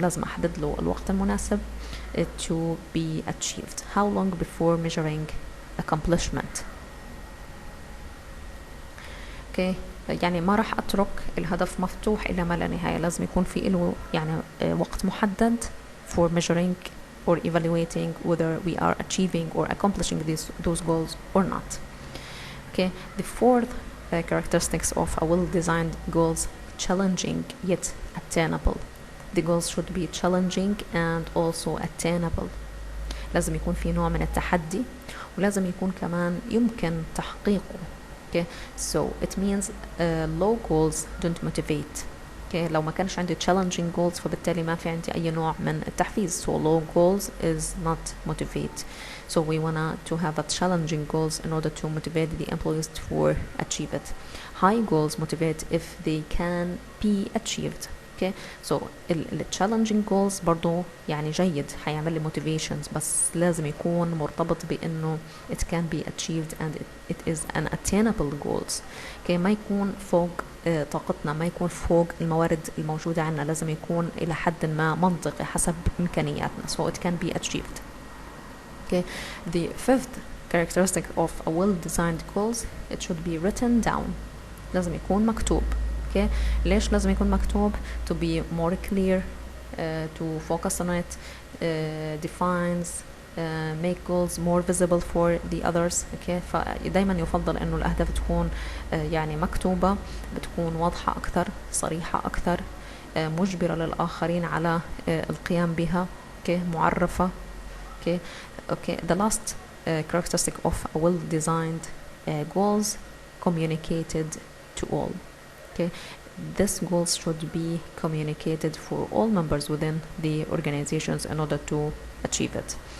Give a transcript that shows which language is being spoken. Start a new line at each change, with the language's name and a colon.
Arabic: لازم أحدد له الوقت المناسب
English: to be achieved. How long before measuring accomplishment. okay.
Arabic: يعني ما راح أترك الهدف مفتوح إلى ما لا نهاية، لازم يكون في له يعني وقت محدد
English: for measuring or evaluating whether we are achieving or accomplishing those goals or not. okay. The fourth characteristics of a well-designed goals, challenging yet attainable. The goals should be challenging and also attainable.
Arabic: لازم يكون في نوع من التحدي ولازم يكون كمان يمكن تحقيقه.
English: okay. So it means low goals don't motivate. okay.
Arabic: لو ما كانش عندي
English: challenging goals
Arabic: فبالتالي ما في عندي أي نوع من التحفيز.
English: so low goals is not motivate. So we want to have a challenging goals in order to motivate the employees to achieve it. High goals motivate if they can be achieved. okay. so ال challenging goals
Arabic: برضو يعني جيد، هيعمل لي
English: motivations،
Arabic: بس لازم يكون مرتبط بأنه
English: it can be achieved and it is an attainable goals. okay.
Arabic: ما يكون فوق طاقتنا، ما يكون فوق الموارد الموجودة عندنا، لازم يكون إلى حد ما منطقي حسب إمكانياتنا.
English: so it can be achieved. okay. The fifth characteristic of a well-designed goals, it should be written down.
Arabic: لازم يكون مكتوب. okay. ليش لازم يكون مكتوب؟
English: to be more clear, to focus on it, defines, make goals more visible for the others. okay.
Arabic: فدايما يفضل انه الاهداف تكون يعني مكتوبة، بتكون واضحة اكثر، صريحة اكثر، مجبرة للاخرين على القيام بها.
English: okay.
Arabic: معرفة.
English: okay. okay. The last characteristic of a well-designed goals, communicated to all. okay. This goals should be communicated for all members within the organizations in order to achieve it.